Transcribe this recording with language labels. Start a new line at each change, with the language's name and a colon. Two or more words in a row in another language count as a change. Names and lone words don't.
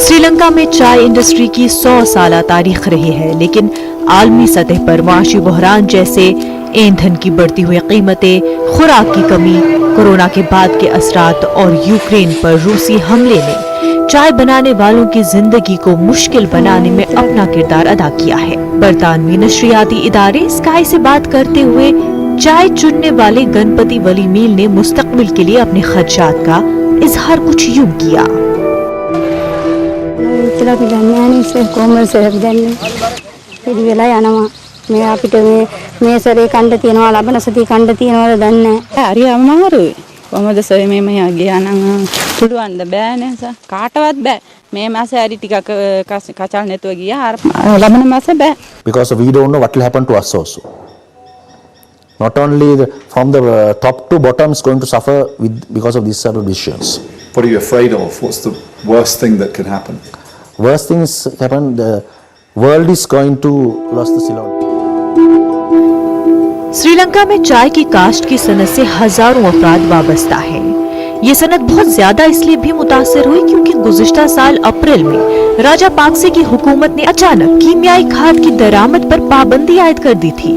Urdu: سری لنکا میں چائے انڈسٹری کی 100 سال تاریخ رہی ہے، لیکن عالمی سطح پر معاشی بحران جیسے ایندھن کی بڑھتی ہوئی قیمتیں، خوراک کی کمی، کورونا کے بعد کے اثرات اور یوکرین پر روسی حملے نے چائے بنانے والوں کی زندگی کو مشکل بنانے میں اپنا کردار ادا کیا ہے. برطانوی نشریاتی ادارے اسکائی سے بات کرتے ہوئے چائے چننے والے گنپتی ولی میل نے مستقبل کے لیے اپنے خدشات کا اظہار کچھ یوں کیا.
Sinhala: කොහොමද සර් මේ මම ගියා නම් පුළුවන්ද බෑනේ සර් කාටවත් බෑ මේ මාසේ හරි ටිකක් කචල් නැතුව ගියා ලබන මාසේ බෑ
English: because we don't know what will happen to us also. Not only from the top to bottom is going to suffer because of these sort of decisions. What are you afraid of? What's the worst thing that can happen? worst things happen, the world is going to lose the Ceylon.
Urdu: سری لنکا میں چائے کی کاشت کی صنعت سے ہزاروں افراد وابستہ ہیں. یہ صنعت بہت زیادہ اس لیے بھی متاثر ہوئی کیونکہ گزشتہ سال اپریل میں راجا پاکسے کی حکومت نے اچانک کیمیائی کھاد کی درآمد پر پابندی عائد کر دی تھی.